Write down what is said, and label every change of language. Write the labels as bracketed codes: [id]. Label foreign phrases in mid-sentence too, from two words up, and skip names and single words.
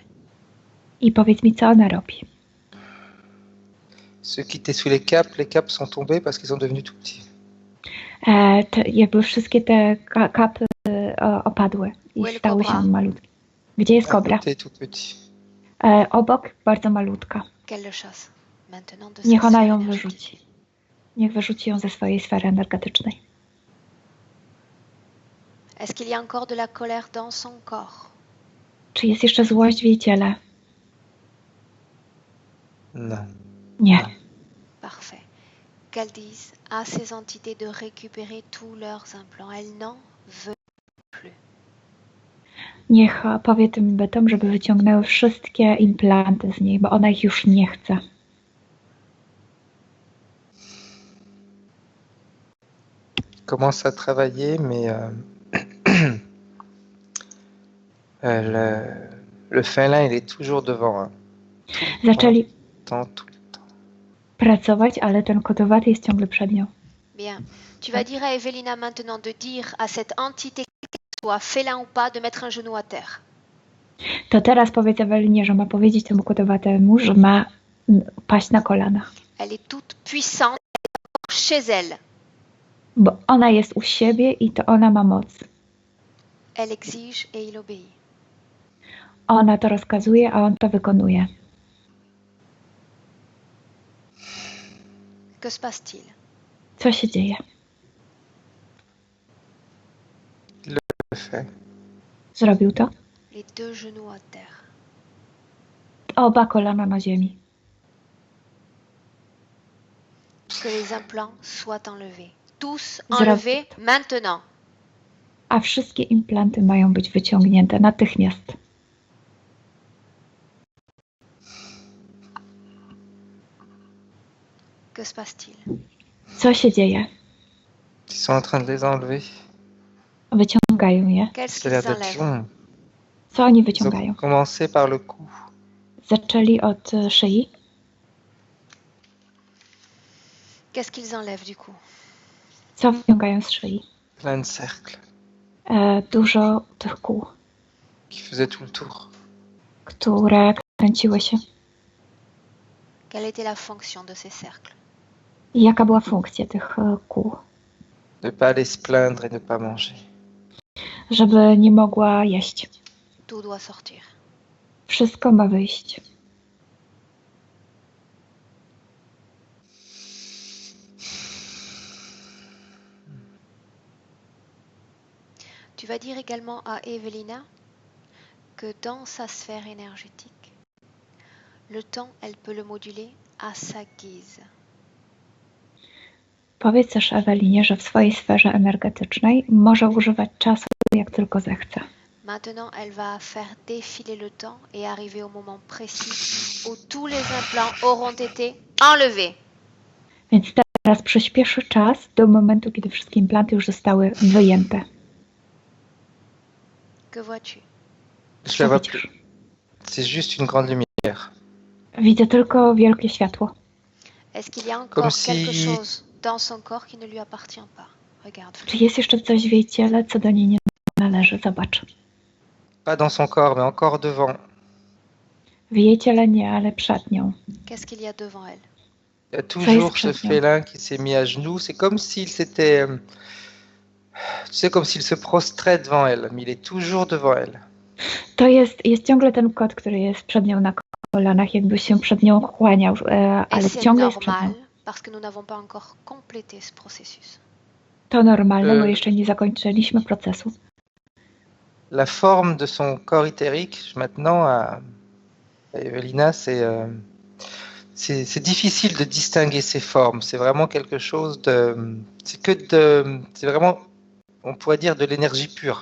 [pl] I powiedz mi, co ona robi. [fr] Ceux qui étaient sous les capes sont tombés parce qu'ils sont devenus tout petits. [pl] Jakby wszystkie te kapy opadły [fr] Où est [pl] i [fr] le [pl] stały [fr] cobra? [pl] się malutkie. Gdzie jest [fr] À [pl] kobra? [fr] côté, tout petit. [pl] Obok, bardzo malutka. [fr] Qu'elle le chasse. Maintenant de sa [pl] Niech ona [fr] sphère [pl] ją [fr] énergétique. [pl] wyrzuci. Niech wyrzuci ją ze swojej sfery energetycznej. [fr] Est-ce qu'il y a encore de la colère dans son corps? [pl] Czy jest jeszcze złość w jej ciele? [fr] Non. [pl] Nie. [fr] Parfait. Qu'elle dise à ces entités de récupérer tous leurs implants. Elle n'en veut plus. [pl] Niech powie tym bytom, żeby wyciągnęły wszystkie implanty z niej, bo ona ich już nie chce. [fr] Commence à travailler, mais le félin, il est toujours devant. Hein. [pl] Zaczęli [fr] Tout le temps. [pl] pracować, ale ten kotowaty jest ciągle przed nią. [fr] Bien. Tu vas dire à Evelina maintenant de dire à cette entité, qu'elle soit félin ou pas, de mettre un genou à terre. [pl] To teraz powiedz Ewelinie, że ma powiedzieć temu kotowatemu, że ma paść na kolana. [fr] Elle est toute puissante chez elle. [pl] Bo ona jest u siebie i to ona ma moc. [fr] Elle exige et il obéit. [pl] Ona to rozkazuje, a on to wykonuje. [fr] Que se passe-t-il? [pl] Co się dzieje? [fr] Le fait. [pl] Zrobił to? [fr] Les deux genoux à terre. [pl] Oba kolana na ziemi. [fr] Que les implants soient enlevés. Tous [pl] Zrobił [fr] enlevés [pl] to. [fr] maintenant. [pl] A wszystkie implanty mają być wyciągnięte natychmiast. [fr] Que se passe-t-il? [pl] Co się dzieje? [fr] Ils sont en train de les enlever. [pl] Wyciągają je. [fr] Qu'est-ce Ça a l'air qu'ils d'être enlèvent? long. [pl] Co oni [fr] Ils [pl] wyciągają? [fr] ont commencé par le cou. [pl] Zaczęli od szyi. [fr] Qu'est-ce qu'ils enlèvent du coup? [pl] Co wyciągają z szyi? [fr] Plein de cercles [pl] Dużo tych kół, [fr] qui faisaient tout le tour. [pl] które kręciły się. [fr] Quelle était la fonction de ces cercles? [pl] I jaka była funkcja tych kół? [fr] Ne pas aller se plaindre et ne pas manger. [pl] Żeby nie mogła jeść. [fr] Tout doit sortir. [pl] Wszystko ma wyjść. [fr] Tu vas dire également à Evelina que dans sa sphère énergétique, le temps, elle peut le moduler à sa guise. [pl] Powiedz też Ewelinie, że w swojej sferze energetycznej może używać czasu jak tylko zechce. [fr] Maintenant, elle va faire défiler le temps et arriver au moment précis où tous les implants auront été enlevés. [pl] Więc teraz przyspieszy czas do momentu, kiedy wszystkie implanty już zostały wyjęte. [fr] Que vois-tu? Je la vois plus. C'est juste une grande lumière. [pl] Widzę tylko wielkie światło. [fr] Est-ce qu'il y a encore Comme si- quelque chose dans son corps qui ne lui appartient pas? Regarde. [pl] Czy jest jeszcze coś w jej ciele, co do niej nie należy? Zobacz. [fr] Pas dans son corps, mais encore devant. [pl] W jej ciele nie, ale przed nią. [fr] Qu'est-ce qu'il y a devant elle? Il y a toujours ce Presque. félin qui s'est mis à genoux. C'est comme s'il s'était... Tu sais, comme s'il se prostrait devant elle, mais il est toujours devant elle. [pl] To jest ciągle ten kot, który jest przed nią na kolanach, jakby się przed nią kłaniał, [fr] Et [pl] ale [fr] c'est [pl] ciągle jest przed [fr] normal [pl] nią. [fr] parce que nous n'avons pas encore complété ce processus. [pl] To normalne, bo jeszcze nie zakończyliśmy procesu. [fr] La forme de son corps éthérique, maintenant, à Evelina, c'est difficile de distinguer ces formes. C'est vraiment quelque chose de... C'est vraiment, on pourrait dire, de l'énergie pure.